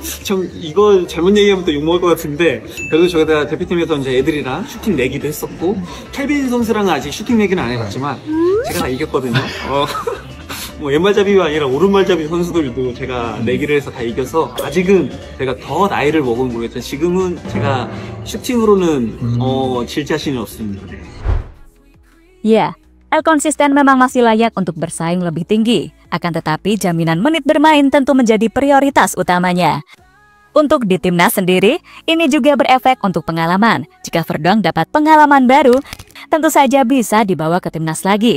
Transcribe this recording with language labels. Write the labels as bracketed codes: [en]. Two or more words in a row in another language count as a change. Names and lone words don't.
[ko] 참 이거 잘못 얘기하면 또 욕먹을 것 같은데 그래도 저희가 대표팀에서 이제 애들이랑 슈팅 내기도 했었고 켈빈 선수랑은 아직 슈팅 내기는 안 해봤지만 제가 다 이겼거든요. 뭐 왼발잡이가 아니라 오른발잡이 선수들도 제가 내기를 해서 다 이겨서 아직은 제가 더 나이를 먹으면 모르겠지만 지금은 제가 슈팅으로는 질 자신이 없습니다. [id] Ya, El konsisten memang masih layak untuk bersaing lebih tinggi. Akan tetapi jaminan menit bermain tentu menjadi prioritas utamanya. Untuk di timnas sendiri, ini juga berefek untuk pengalaman. Jika Verdonk dapat pengalaman baru, tentu saja bisa dibawa ke timnas lagi.